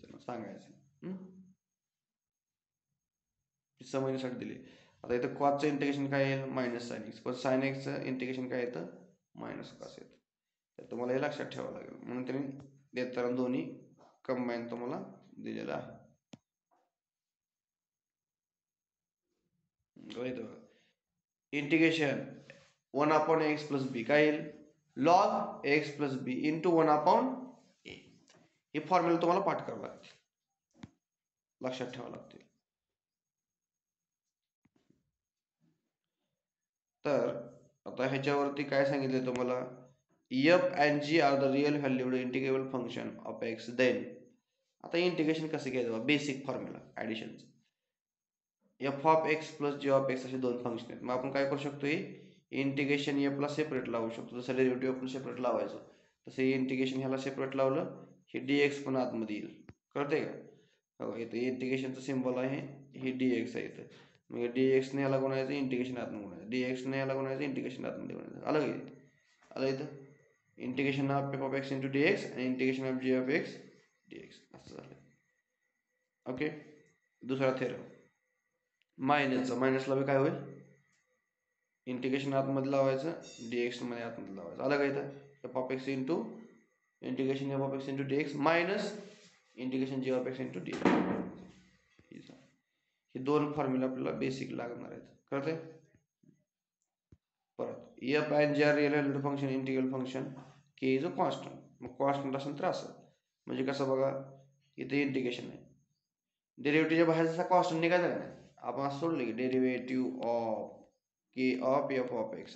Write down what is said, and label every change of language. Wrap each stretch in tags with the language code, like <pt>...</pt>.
<mr>त्यांना सांगायचं समजण्यासाठी दिले. आता इथं कॉसचं इंटिग्रेशन काय येईल मायनस साइन एक्स पण साइन एक्सचं इंटिग्रेशन काय येतं मायनस कॉस येतं. तर तुम्हाला हे लक्षात ठेवावं लागेल म्हणून त्यांनी देताना दोन्ही कंबाईन तुम्हाला दिलेलं आहे. इंटिग्रेशन 1/x प्लस बी काय येईल लॉग एक्स प्लस बी इंटू 1/a. हे फॉर्म्युला तुम्हाला पाठ करावं लागतील लक्षात ठेवावं लागतील. तर आता ह्याच्यावरती काय सांगितलं तुम्हाला</mr> <en>f and g are the real valued integrable function of x.</en> <mr>Then आता इंटिग्रेशन कसं घ्यायचं basic formula ॲडिशनचं. F of x plus G of x असे दोन फंक्शन आहेत. मग आपण काय करू शकतो इंटिग्रेशन एफला सेपरेट लावू शकतो. जसं डेरिव्हेटिव्ह आपण सेपरेट लावायचं तसं इंटिग्रेशन ह्याला सेपरेट लावलं हे dx पण आतमध्ये येईल. कळतंय का हो इथं इंटिग्रेशनचं सिम्बॉल आहे हे dx आहे इथं. मग dx ने याला गुणायचं इंटिग्रेशन आतमध्ये गुणायचं dx ने याला गुणायचं इंटिग्रेशन आतमध्ये गुणायचं. आलं इथं integration of F of x into dx आणि integration of G of x dx असं झालं. ओके. दुसरा थेरम मायनसचा मायनसला बी काय होईल इंटिग्रेशन आतमध्ये लावायचं dx मध्ये आतमध्ये लावायचं. आलं का इथं F of x into integration F of x into dx minus integration G of x into dx. हे दोन फॉर्म्युला आपल्याला बेसिक लागणार आहेत. कळतंय.</mr> <en>परत F and G are real valued function integral function K is a constant.</en> <mr>मग constant असेल तर असं म्हणजे कसं बघा इथे इंटिग्रेशन आहे डेरिव्हेटिव्हच्या बाहेर जसा कॉन्स्टंट निघायचा नाही आपण असं सोडलं की derivative of K of F of x.</mr>